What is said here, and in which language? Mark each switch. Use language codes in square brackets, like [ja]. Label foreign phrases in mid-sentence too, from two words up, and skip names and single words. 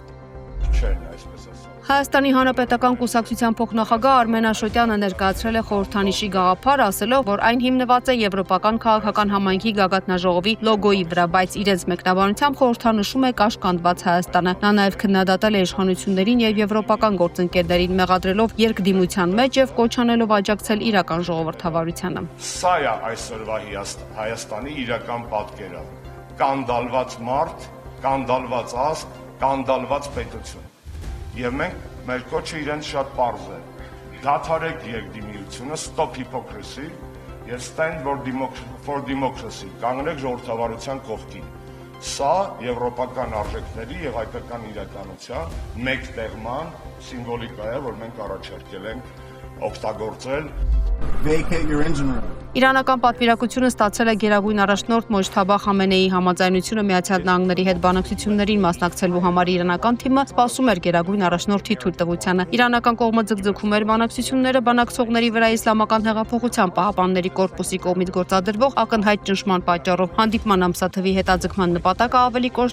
[hy] Հայաստանի Հանրապետական կուսակցության փոխնախագահ Արմեն Աշոտյանը ներկայացրել է խորհրդանիշի գաղափար, ասելով, որ այն հիմնված է Եվրոպական քաղաքական համայնքի գագաթնաժողովի լոգոյի վրա, բայց իրենց մեկնաբանությամբ խորհրդանշում է կաշկանդված Հայաստանը։ Նա նաև քննադատել է իշխանություններին եւ եվրոպական գործընկերներին, մեղադրելով երկդիմության մեջ եւ կոչ անելով աջակցել իրական ժողովրդավարությանը։ Սա է այսօրվա Հայաստանի իրական պատկերը։ Կանդալված մարդ, կանդալված ազգ, կանդալված պետություն։ Եվ մենք մեր կոչը իրենց շատ պարզ է։ Դադարեք երկդիմությունը, [en] stop hypocrisy եւ stand for democracy, [hy] կանգնեք ժողովրդավարության կողքին։ Սա եվրոպական արժեքների եւ հայկական իրականության մեկտեղման սիմվոլիկա է, որ մենք առաջարկել ենք օգտագործել։ [en] Vacate your engine room. [hy] Իրանական պատվիրակությունը ստացել է գերագույն առաջնորդ Մոջթաբա Խամենեիի համաձայնությունը Միացյալ Նահանգների հետ բանակցություններին մասնակցելու համար իրանական թիմը սպասում էր գերագույն առաջնորդի թույլտվությանը։ Իրանական կողմը ձգձգում էր բանակցությունները բանակցողների վրա Իսլամական հեղափոխության պահապանների կորպուսի կողմից գործադրվող ակնհայտ ճնշման պատճառով։ Հանդիպման ամսաթվի հետաձգման նպատակը ավելի կոշտ